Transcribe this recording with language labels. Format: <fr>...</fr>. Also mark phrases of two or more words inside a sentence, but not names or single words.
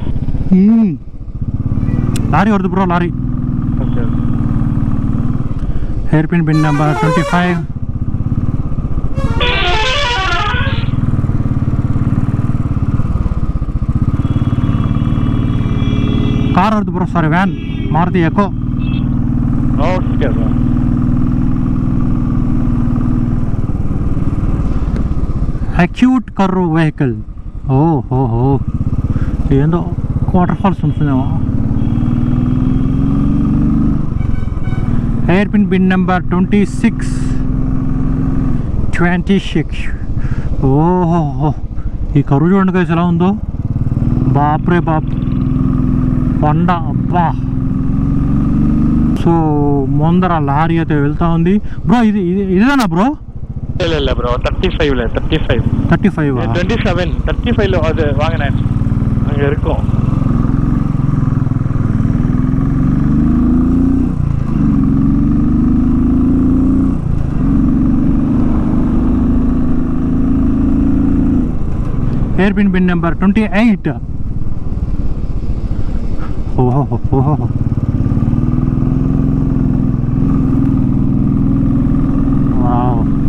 <kn>ಲಾರಿ ಹೊಡೆದು ಬ್ರೋ, ಲಾರಿ.</kn> <en>hair pin bend number</en> <kn>25. ಕಾರ್ ಹೊಡೆದು ಬ್ರೋ, ಸಾರಿ ವ್ಯಾನ್, ಮಾರುತಿ ಎಕೋ.</kn> <en>acute curve vehicle.</en> <te>ఓహో ఏందో</te> <en>water falls</en> <te>ఉంటుందేమో.</te> <en>hair pin bend number 26.</en> <te>ఓహో ఈ కరువు చూడండి గైస్ ఎలా ఉందో. బాప్రే బాప్, కొండ, అబ్బా. సో ముందర లారీ అయితే వెళ్తా ఉంది బ్రో. ఇదేనా బ్రో?</te> <ta>இல்ல ப்ரோ 35 35 27 35 அது வாங்கினேன். அங்க இருக்கும்.</ta> <en>hair pin bend number 28.</en> <te>ఓహో వావ్.</te>